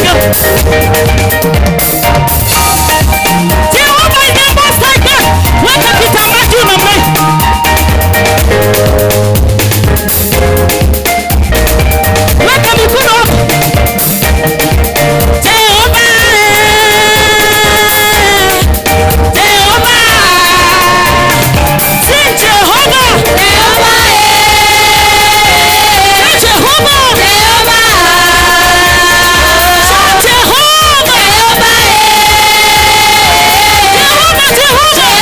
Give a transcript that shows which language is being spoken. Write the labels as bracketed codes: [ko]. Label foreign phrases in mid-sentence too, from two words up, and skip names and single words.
[en] Jehova is the most high God. [sw] Weka kitambaa juu na mbele. Weka mikono hapo. Jehova. Jehova. [en] Sing Jehova. Jehova. Sing Jehova. Jehova. Sing Jehova. Jehova. Jehova.